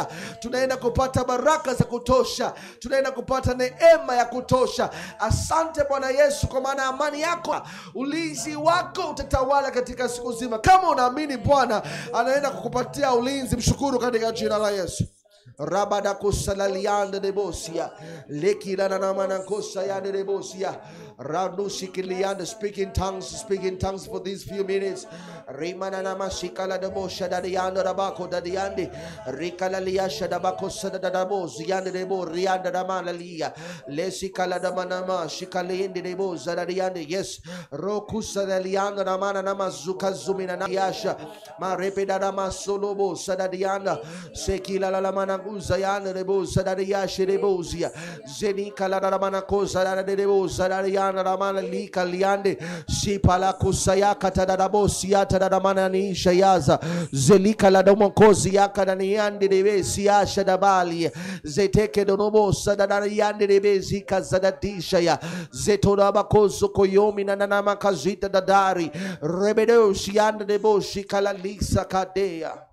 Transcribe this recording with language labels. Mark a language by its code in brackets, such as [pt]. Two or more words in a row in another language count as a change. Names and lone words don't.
[sw] Tunaenda kupata baraka za kutosha. Tunaenda kupata neema ya kutosha. Asante Bwana Yesu kwa maana amani yako, ulinzi wako utatawala katika siku nzima. Kama unaamini Bwana anaenda kukupatia ulinzi, mshukuru katika jina la Yesu. Rabada kusalaliande debosia lekilana na manakosa yande debosia ranushikiliande. [en] Speak in tongues for these few minutes. Rimana na mashikala debosha dadiande rabako dadiande rikala liasha dabako sadadabos yande debo rianda damalalia lesikala damanama shikalinde deboza dadiande. Yes, rokusa dalianda namana namazuka zumina na yasha marepeda damasolobo sadadianda sekila la mana Uzayana rebosa dariashi rebozia zenika la ramana kosa la rebosa dariana ramana lika liande sipala kusayaka tadarabosia tadaramana ni shayaza zelika la domokozi yaka na niande rebesi asha dabali zeteke donobosa dadariande rebezi kazadadisha ya zetora bakoso koyomi na nanama kazita dadari rebedosi yande reboshi kala lisa kadea.